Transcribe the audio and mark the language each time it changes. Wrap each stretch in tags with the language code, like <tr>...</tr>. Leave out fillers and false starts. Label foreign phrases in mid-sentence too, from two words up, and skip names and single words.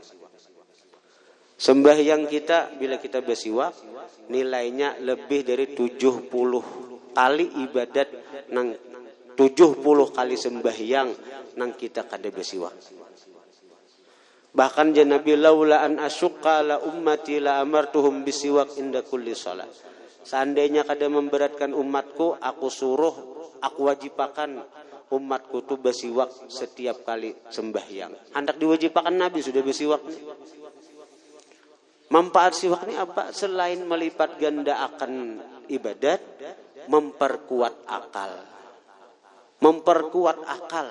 <bjn>Sembahyang kita bila kita bersiwak nilainya lebih dari 70 kali ibadat nang 70 kali sembahyang nang kita kada bersiwak.</bjn> <ar>Bahkan Nabi لولا أن أشق على أمتي لأمرتهم بالسواك عند كل صلاة.</ar> <bjn>Seandainya kada memberatkan umatku, aku wajibakan umatku tu bersiwak setiap kali sembahyang. Hendak diwajibakan Nabi sudah bersiwak. Manfaat siwak ini apa? Selain melipat ganda akan ibadat, memperkuat akal.</bjn>